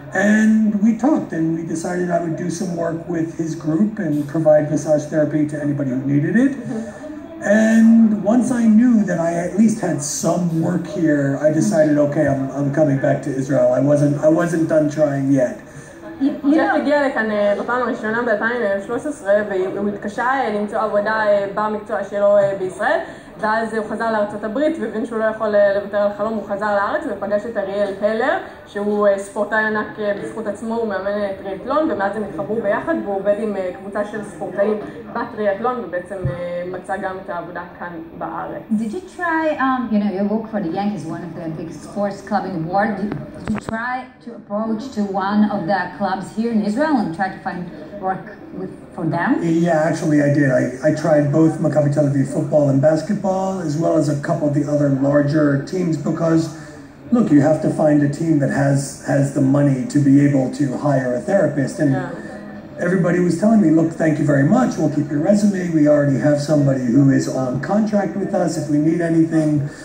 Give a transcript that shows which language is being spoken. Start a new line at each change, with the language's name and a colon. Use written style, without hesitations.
English: And we talked, and we decided I would do some work with his group and provide massage therapy to anybody who needed it. And once I knew that I at least had some work here, I decided, okay, I'm coming back to Israel. I wasn't done trying yet.
Hebrew: ג'ף הגיע לכאן בפעם הראשונה ב-2013 והוא התקשה למצוא עבודה במקצוע שלו בישראל ואז הוא חזר לארצות הברית והבין שהוא לא יכול לוותר על חלום, הוא חזר לארץ ופגש את אריאל הלר שהוא ספורטאי ענק בזכות עצמו, הוא מאמן טריאתלון ומאז הם התחברו ביחד והוא עובד עם קבוצה של ספורטאים בטריאתלון ובעצם מצא גם את העבודה כאן בארץ.
English: Did you try, you work for the Yankees, one of the big sports club in the world. Did you try to approach to one of the clubs here in Israel and try to find work for them? Yeah, actually I did. I tried both Maccabi Tel Aviv football and basketball as well as a couple of the other larger teams because look, you have to find a team that has the money to be able to hire a therapist and everybody was telling me, look, thank you very much, we'll keep your resume, we already have somebody who is on contract with us if we need anything.